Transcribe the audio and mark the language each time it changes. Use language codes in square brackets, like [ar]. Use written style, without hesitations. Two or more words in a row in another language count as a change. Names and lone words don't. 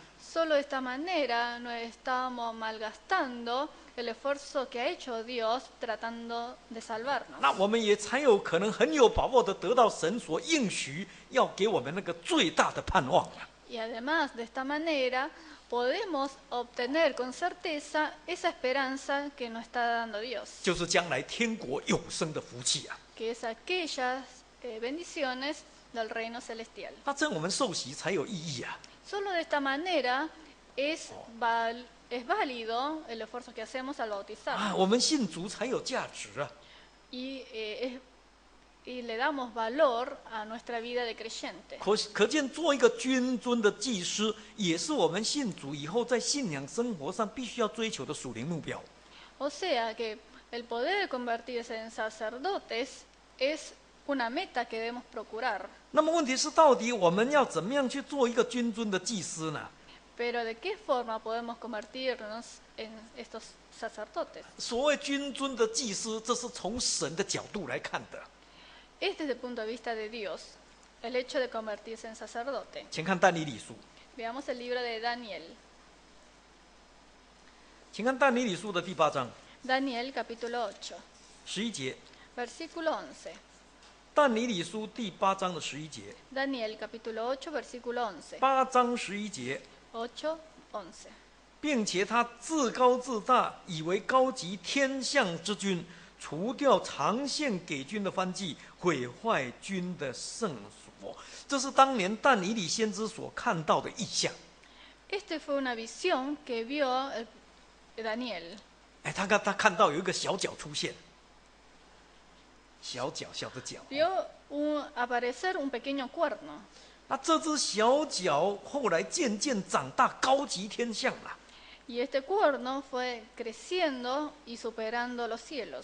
[es] Solo de esta manera no estamos malgastando el esfuerzo que ha hecho Dios tratando de salvarnos. [zh] 那我们也才有可能很有把握的得到神所应许要给我们那个最大的盼望啊！ [es] Y además de esta manera podemos obtener con certeza esa esperanza que nos está dando Dios, [zh] 就是将来天国永生的福气啊！ [es] que es aquellas bendiciones del reino celestial. [zh] 那这样我们受洗才有意义啊！ [es] Solo de esta manera es válido el esfuerzo que hacemos al 啊， bautizarnos [zh] 我们信主才有价值啊！ [es] y le damos valor a nuestra vida de creyente. [zh] 可见做一个君尊的祭司，也是我们信主以后在信仰生活上必须要追求的属灵目标。 [es] O sea que el poder convertirse en sacerdotes es una meta que debemos procurar. [zh] 那么问题是，到底我们要怎么样去做一个君尊的祭司呢？ [es] Pero ¿de qué forma podemos convertirnos en estos sacerdotes? [zh] 所谓君尊的祭司，这是从神的角度来看的。 [es] Es desde el punto de vista de Dios el hecho de convertirse en sacerdote. [zh] 请看但以理书， [es] Veamos el libro de Daniel. [zh] 请看但以理书的第8章 [es] Daniel capítulo 8, [zh] 11节。 [es] versículo 11. [zh] 但以理书第8章的11节， [es] Daniel capítulo 8, versículo 11. [zh] 8 章11节， [es] 8, 11. [zh] 并且他自高自大，以为高级天象之君，除掉常献给君的燔祭，毁坏君的圣所。这是当年但以理先知所看到的异象。 [es] Esta fue una visión que vio Daniel. [zh] 哎，他看到有一个小角出现，小的角。 [es] Vio aparecer un pequeño cuerno. [zh] 那这只小角后来渐渐长大，高级天象了。 [es] Y este cuerno fue creciendo y superando los cielos.